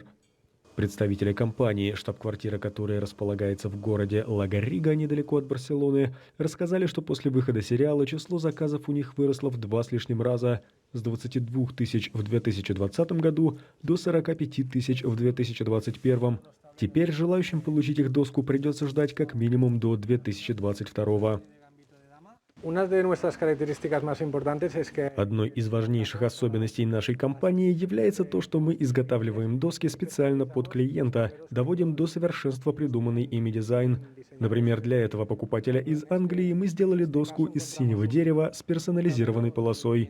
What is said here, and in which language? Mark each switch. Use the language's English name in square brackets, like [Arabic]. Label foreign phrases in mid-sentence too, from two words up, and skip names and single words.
[Russian] Представители компании, штаб-квартира которой располагается в городе Ла-Гаррига, недалеко от Барселоны, рассказали, что после выхода сериала число заказов у них выросло в 2 с лишним раза – с 22 тысяч в 2020 году до 45 тысяч в 2021. Теперь желающим получить их доску придется ждать как минимум до 2022. [Spanish] Una de nuestras características más importantes es que [Russian] Одной из важнейших особенностей нашей компании является то, что мы изготавливаем доски специально под клиента, доводим до совершенства придуманный ими дизайн. Например, для этого покупателя из Англии мы сделали доску из синего дерева с персонализированной полосой.